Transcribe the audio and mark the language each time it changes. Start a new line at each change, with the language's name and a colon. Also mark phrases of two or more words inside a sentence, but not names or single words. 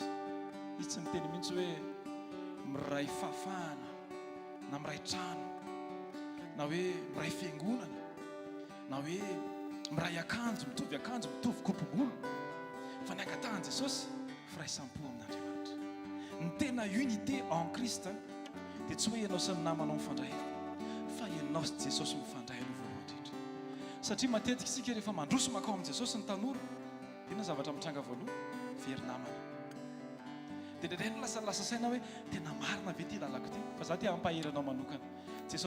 Malagasy: Izy tsy miteny mihitsy hoe miray fahafahana na miray trano, na hoe miray fiangonana, na hoe miray akanjo, mitovy kopom-bolo, fa ny angatahany Jesosy firaisampo amin'Andriamanitra. Ny tena
French: unité en Christ
Malagasy: dia tsy hoe ianao sy ny namanao mifandray, fa ianao sy Jesosy mifandray aloha voalohany indrindra. Satria matetika isika rehefa mandroso makao amin'i Jesosy ny tanora, tena zavatra mitranga voaloha, very namana. Dia ndraindray no lasa saina hoe tena marina ve ty lalako ty, fa za ty hampahery anao manokana.